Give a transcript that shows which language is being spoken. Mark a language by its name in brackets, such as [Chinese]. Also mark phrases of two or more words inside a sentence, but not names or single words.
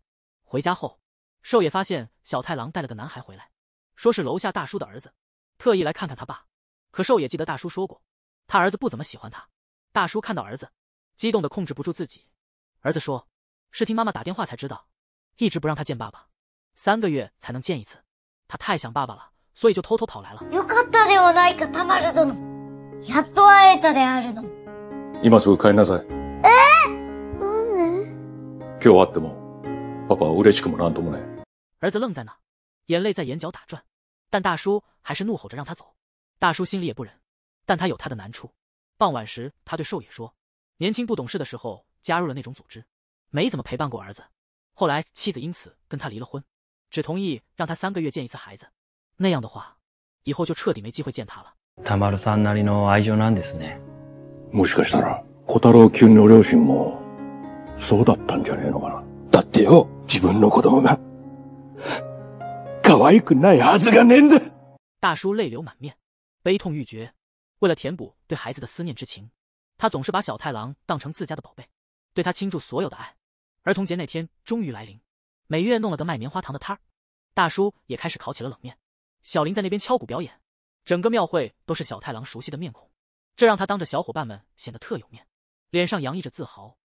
[Chinese] 回家后，寿野发现小太郎带了个男孩回来，说是楼下大叔的儿子，特意来看看他爸。可寿野记得大叔说过，他儿子不怎么喜欢他。大叔看到儿子，激动的控制不住自己。儿子说，是听妈妈打电话才知道，一直不让他见爸爸，3个月才能见一次。他太想爸爸了，所以就偷偷跑来了。 [Japanese] よかったではないか、たまる殿。やっと会えたであるの。今すぐ帰りなさい。なんで？今日会っても、パパは嬉しくもなんともない。 [Chinese] 儿子愣在那，眼泪在眼角打转，但大叔还是怒吼着让他走。大叔心里也不忍，但他有他的难处。傍晚时，他对寿野说，年轻不懂事的时候加入了那种组织，没怎么陪伴过儿子。后来妻子因此跟他离了婚，只同意让他3个月见一次孩子，那样的话，以后就彻底没机会见他了。 [Japanese] たまるさんなりの愛情なんですね。もしかしたら、小太郎君の両親も、そうだったんじゃねえのかな。だってよ、自分の子供が、可愛くないはずがねえんだ。 [Chinese] 大叔泪流满面，悲痛欲绝。为了填补对孩子的思念之情，他总是把小太郎当成自家的宝贝，对他倾注所有的爱。儿童节那天终于来临，美月弄了个卖棉花糖的摊儿，大叔也开始烤起了冷面。小林在那边敲鼓表演， 整个庙会都是小太郎熟悉的面孔，这让他当着小伙伴们显得特有面，脸上洋溢着自豪。